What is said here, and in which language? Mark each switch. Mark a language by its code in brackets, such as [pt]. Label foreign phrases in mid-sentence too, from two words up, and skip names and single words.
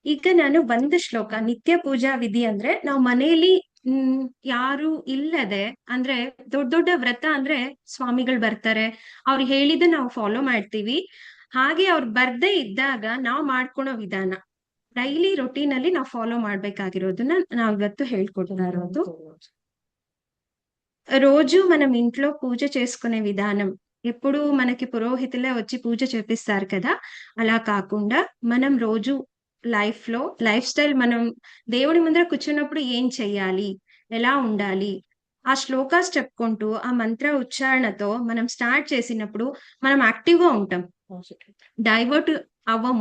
[kn] ಈಗ ನಾನು ಒಂದು ಶ್ಲೋಕ ನಿತ್ಯ ಪೂಜಾ ವಿಧಿ ಅಂದ್ರೆ ನಾವು ಮನೆಯಲ್ಲಿ ಯಾರು ಇಲ್ಲದೆ ಅಂದ್ರೆ ದೊಡ್ಡ ದೊಡ್ಡ ವ್ರತ ಅಂದ್ರೆ ಸ್ವಾಮಿಗಳು ಬರ್ತಾರೆ, ಅವ್ರು ಹೇಳಿದ ನಾವು ಫಾಲೋ ಮಾಡ್ತೀವಿ. ಹಾಗೆ ಅವ್ರು ಬರ್ದೇ ಇದ್ದಾಗ ನಾವು ಮಾಡ್ಕೊಳೋ ವಿಧಾನ [en] daily routine [kn] ಅಲ್ಲಿ ನಾವು ಫಾಲೋ ಮಾಡ್ಬೇಕಾಗಿರೋದನ್ನ ನಾವು ಇವತ್ತು ಹೇಳ್ಕೊಡ್ತಾ ఇరోదు. [te] రోజు మనం ఇంట్లో పూజ చేసుకునే విధానం ఎప్పుడు మనకి పురోహితులే వచ్చి పూజ చేపిస్తారు కదా, అలా కాకుండా మనం రోజు [en] life style [te] మనం దేవుడి ముందర కూర్చున్నప్పుడు ఏం చెయ్యాలి, ఎలా ఉండాలి, ఆ శ్లోకాస్ చెప్పుకుంటూ ఆ మంత్ర ఉచ్చారణతో మనం స్టార్ట్ చేసినప్పుడు మనం యాక్టివ్ గా ఉంటాం, డైవర్ట్ అవ్వము.